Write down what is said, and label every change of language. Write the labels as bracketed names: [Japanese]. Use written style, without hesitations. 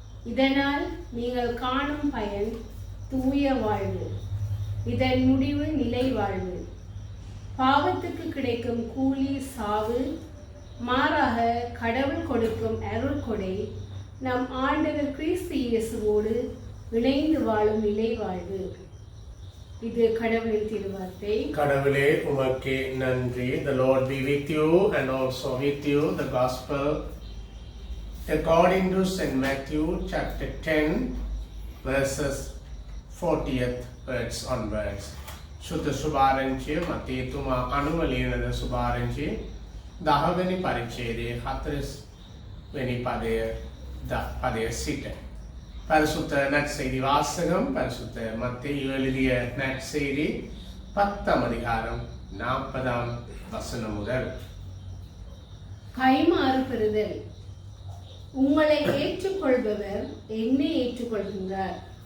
[Tamil] இதனால் நீங்கள் காணும் பயன் தூய வாழ்வு, இதன் முடிவு நிலை வாழ்வு. பாவத்துக்கு கிடைக்கும் கூலி சாவு, மாறாக கடவுள் கொடுக்கும் அருள் கொடை நம் ஆண்டவர் கிறிஸ்து இயேசுவோடு இணைந்து வாழும் நிலை வாழ்வு. இது கடவுளின் திருவார்த்தை. கடவுளே உமக்கு நன்றி. [English] The Lord be with you and also with you. The Gospel according to St. Matthew chapter 10 verses 40th words onwards. [Sinhala] සුත සුභාරංචිය මතේ තුමා අනුවලියනද සුභාරංචිය 10 වෙනි පරිච්ඡේදයේ 40 වෙනි පදය සිට. [Tamil] பரிசுத்த நற்செய்தி வாசகம். பரிசுத்த மத்தேயு எழுதிய நற்செய்தி 10ஆம் அதிகாரம் 40ஆம் வசனம் முதல். கைமாறு பெறுதல். உங்களை ஏற்றுக்கொள்பவர் என்னை ஏற்றுக்கொள்கின்றார்.